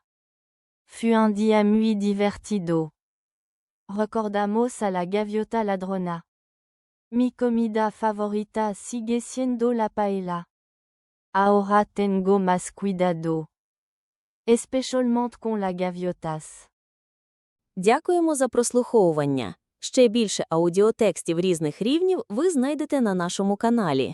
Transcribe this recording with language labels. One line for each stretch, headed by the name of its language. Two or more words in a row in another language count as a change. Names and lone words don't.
Spanish: Fut un día muy divertido. Recordamos a la gaviota ladrona. Mi comida favorita sigue siendo la paella. Ahora tengo más cuidado. Especialmente con las gaviotas.
Ukrainian: Дякуємо за прослуховування. Ще більше аудіотекстів різних рівнів ви знайдете на нашому каналі.